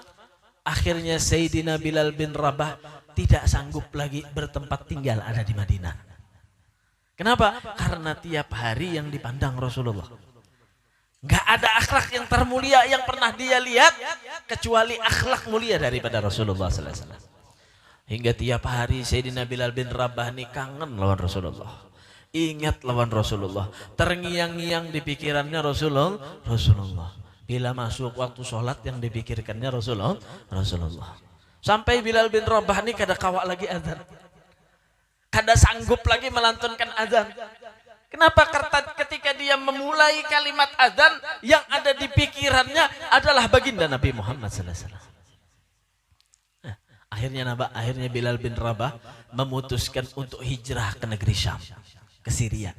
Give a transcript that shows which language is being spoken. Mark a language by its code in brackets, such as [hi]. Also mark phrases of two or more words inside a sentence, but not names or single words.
[id] Akhirnya Sayyidina Bilal bin Rabah tidak sanggup lagi bertempat tinggal ada di Madinah. Kenapa? Karena tiap hari yang dipandang Rasulullah. Nggak ada akhlak yang termulia yang pernah dia lihat kecuali akhlak mulia daripada Rasulullah [ar] sallallahu alaihi wasallam. [id] Hingga tiap hari Sayyidina Bilal bin Rabah ini kangen lawan Rasulullah. Ingat lawan Rasulullah. Terngiang-ngiang di pikirannya Rasulullah. Bila masuk waktu sholat yang dipikirkannya Rasulullah. Sampai Bilal bin Rabah ini [bjn] kada kawak [id] lagi azan. Kada sanggup lagi melantunkan azan. Kenapa? Ketika dia memulai kalimat azan, yang ada di pikirannya adalah baginda Nabi Muhammad [ar] sallallahu alaihi wasallam. [id] Akhirnya Bilal bin Rabah memutuskan untuk hijrah ke negeri Syam, ke Syria.